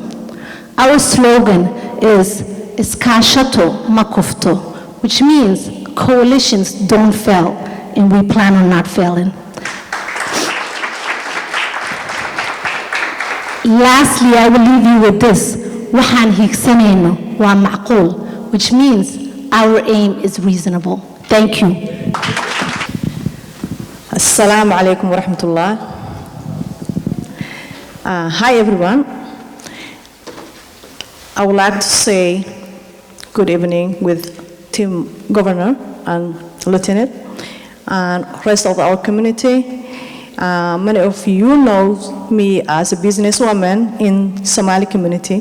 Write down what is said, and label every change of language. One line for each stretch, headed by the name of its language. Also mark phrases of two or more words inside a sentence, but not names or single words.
English: Our slogan is
Somali: Iskaashato Makufto,
English: which means coalitions don't fail, and we plan on not failing. Lastly, I will leave you with this.
Somali: Waxaan hiigsanayno waa macquul,
English: which means our aim is reasonable. Thank you.
Arabic: Assalamu alaikum wa rahmatullah.
English: Hi everyone. I would like to say good evening with Team Governor and Lieutenant and rest of our community. Many of you know me as a businesswoman in Somali community.